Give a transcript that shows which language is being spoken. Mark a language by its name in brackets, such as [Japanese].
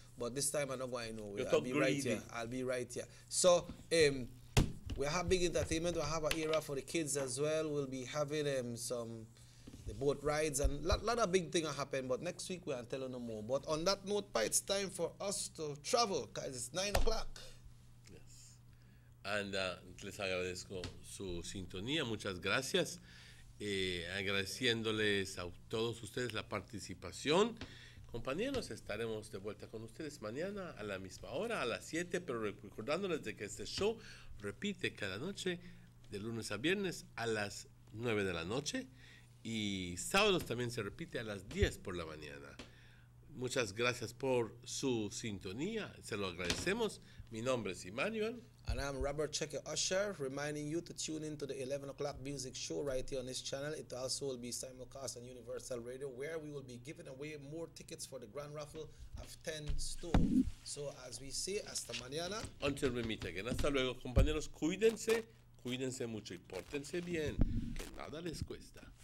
[English] But this time I'm not going nowhere. I'll be right here. I'll be right here. So we have big entertainment. We have an era for the kids as well. We'll be having the boat rides and a lot of big things happen. But next week we will tell you no more. But on that note, it's time for us to travel because it's 9 o'clock. Yes. [Spanish] And les agradezco su sintonía. Muchas gracias. Agradeciéndoles a todos ustedes la participación. Compañeros, estaremos de vuelta con ustedes mañana a la misma hora, a las 7, pero recordándoles de que este show repite cada noche, de lunes a viernes a las 9 de la noche, y sábados también se repite a las 10 por la mañana. Muchas gracias por su sintonía, se lo agradecemos. Mi nombre es Emmanuel. [English] And I'm Robert Checker Usher, reminding you to tune in to the 11 o'clock music show right here on this channel. It also will be simulcast on Universal Radio, where we will be giving away more tickets for the grand raffle of 10 stove. So as we say, hasta mañana. Until we meet again. [Spanish] Hasta luego, compañeros. Cuídense mucho y pórtense bien, que nada les cuesta.